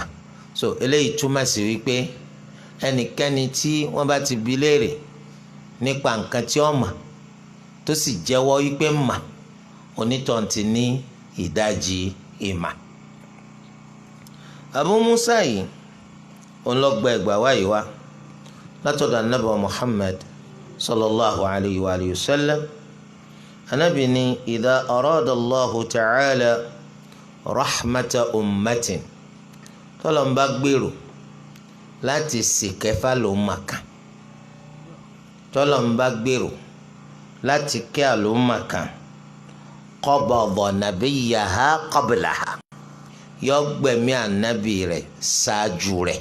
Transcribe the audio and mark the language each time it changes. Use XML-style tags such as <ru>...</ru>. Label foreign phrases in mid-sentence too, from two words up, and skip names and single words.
<yo>So eléyìí túmọ̀ sí wípé ẹnikẹ́ni tí wọ́n bá ti bi léèrè nípa nǹkan tí wọ́n mọ̀ tó sì jẹ́wọ́ wípé mà, onítọ̀hún ti ní ìdajì ìmà. Abu Musa yìí òun ló gba ẹgbàá wáyé wá látọ̀dọ̀ Ànábì Muhammad</yo> <ar>صلى الله عليه وسلم.</ar> <yo>Ànábì ní</yo> <ar>إذا أراد الله تعالى رحمة أمة,</ar> <yo>tọ́lọ́run bá gbèrò láti ṣìkẹ́fà lómà kan, tọ́lọ́run bá gbèrò láti kẹ́ àlómà kan,</yo> <ar>قبض نبيها قبلها,</ar> <yo>yọ gbẹ̀mí ànábì rẹ̀ ṣáájú rẹ̀.</yo>